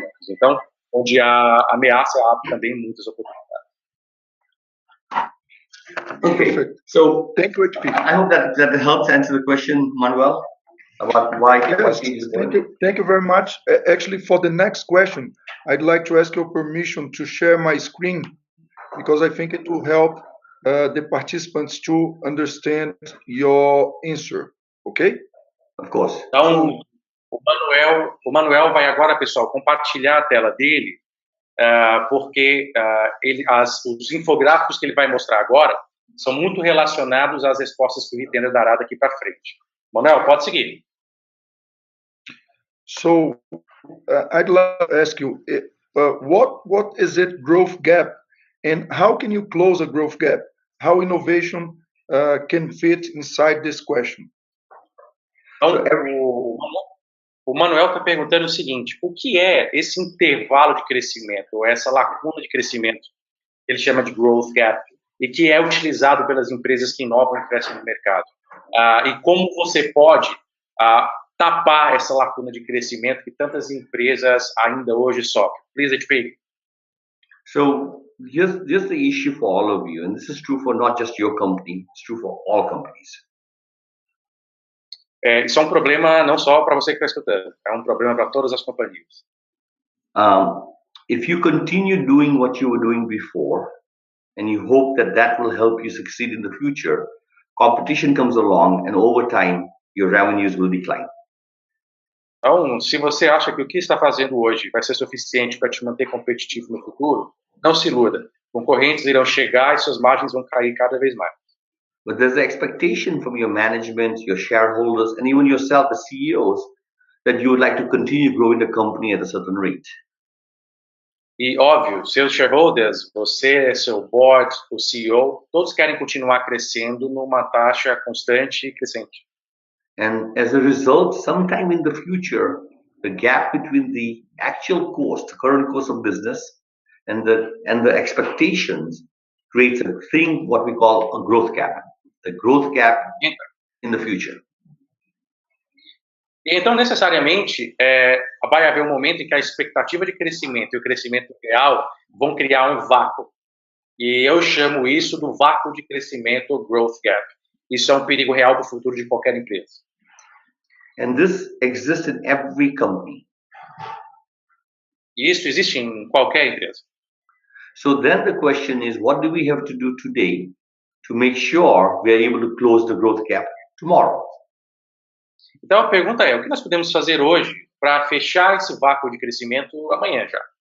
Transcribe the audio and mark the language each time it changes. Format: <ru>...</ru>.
<pt>Então, onde há ameaça, há também muitas oportunidades.</pt> <en>Okay, so Thank you, HP. I hope that helps answer the question, Manuel, about why. Yes, thank you very much. Actually, for the next question, I'd like to ask your permission to share my screen because I think it will help the participants to understand your answer. Okay? Of course.</en> <pt>Então, o Manuel vai agora, pessoal, compartilhar a tela dele, porque os infográficos que ele vai mostrar agora são muito relacionados às respostas que o Hitendra dará daqui para frente. Manuel, pode seguir.</pt> <en>So, I'd like to ask you, what is it growth gap, and how can you close a growth gap? How innovation can fit inside this question?</en> <pt>Então, o Manuel está perguntando o seguinte: o que é esse intervalo de crescimento, ou essa lacuna de crescimento que ele chama de growth gap? e que é utilizado pelas empresas que inovam e crescem no mercado. E como você pode tapar essa lacuna de crescimento que tantas empresas ainda hoje sofrem?</pt> <en>Please, HP. So here's the issue for all of you, and this is true for not just your company, it's true for all companies.</en> <pt>Isso é um problema não só para você que está escutando, é um problema para todas as companhias.</pt> <en>If you continue doing what you were doing before, and you hope that that will help you succeed in the future, competition comes along, and over time, your revenues will decline.</en> <pt>Então, se você acha que o que está fazendo hoje vai ser suficiente para te manter competitivo no futuro, não se iluda. Concorrentes irão chegar e suas margens vão cair cada vez mais.</pt> <en>But there's an expectation from your management, your shareholders, and even yourself as CEOs that you would like to continue growing the company at a certain rate.</en> <pt>E, óbvio, seus shareholders, você, seu board, o CEO, todos querem continuar crescendo numa taxa constante e crescente.</pt> <en>And as a result, sometime in the future, the gap between the actual cost, the current cost of business, and the expectations creates a thing what we call a growth gap. The growth gap in the future.</en> <pt>Então, necessariamente, vai haver um momento em que a expectativa de crescimento e o crescimento real vão criar um vácuo. E eu chamo isso do vácuo de crescimento, ou growth gap. Isso é um perigo real para o futuro de qualquer empresa.</pt> <en>And this exists in every company.</en> <pt>E isso existe em qualquer empresa.</pt> <en>So then the question is, what do we have to do today to make sure we are able to close the growth gap tomorrow?</en> <pt>Então a pergunta é, o que nós podemos fazer hoje para fechar esse vácuo de crescimento amanhã já?</pt>